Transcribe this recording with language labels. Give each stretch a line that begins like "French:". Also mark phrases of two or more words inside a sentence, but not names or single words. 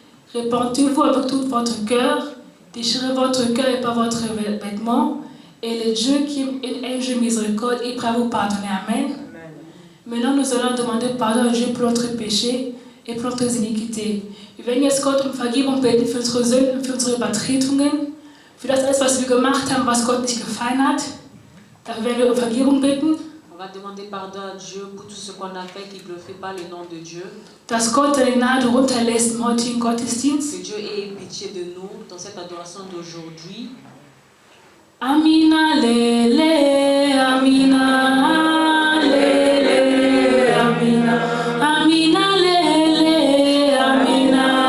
French: Repentez-vous avec tout votre cœur, déchirez votre cœur et pas votre vêtement, et le Dieu qui est un Dieu miséricorde, il pourra vous pardonner. Amen. Maintenant, nous allons demander pardon à Dieu pour notre péché et pour notre iniquité.
German: Wir werden jetzt Gott um Vergebung bitten für unsere Sünden, für unsere Übertretungen, für das alles, was wir gemacht haben, was Gott nicht gefallen hat. Dafür werden wir um Vergebung bitten.
French: On va demander pardon à Dieu pour tout ce qu'on a fait qui ne glorifie pas le nom de Dieu.
German: Dass Gott seine Gnade runterlässt im heutigen Gottesdienst.
French: Que Dieu ait pitié de nous dans cette adoration d'aujourd'hui.
Lingala: Amina lele, amina lele, amina, amina lele, amina